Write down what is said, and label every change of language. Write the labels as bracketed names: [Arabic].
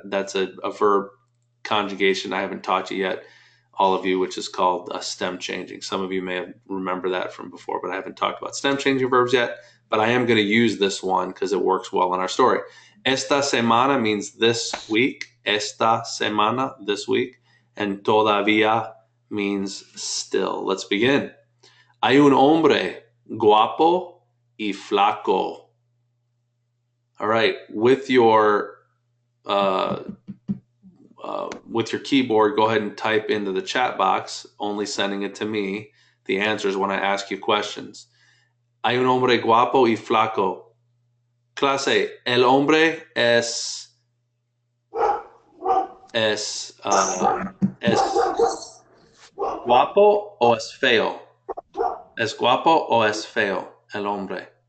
[English] That's a verb conjugation I haven't taught you yet, all of you, which is called stem changing. Some of you may remember that from before, but I haven't talked about stem changing verbs yet. But I am going to use this one because it works well in our story. [Spanish] Esta semana [English] means this week. [Spanish] Esta semana, [English] this week. And todavía means still. Let's begin. [Spanish] Hay un hombre guapo y flaco. [English] All right, with your keyboard, go ahead and type into the chat box, only sending it to me, the answers when I ask you questions. [Spanish] Hay un hombre guapo y flaco. Clase, el hombre es guapo o es feo? ¿Es guapo o es feo el hombre?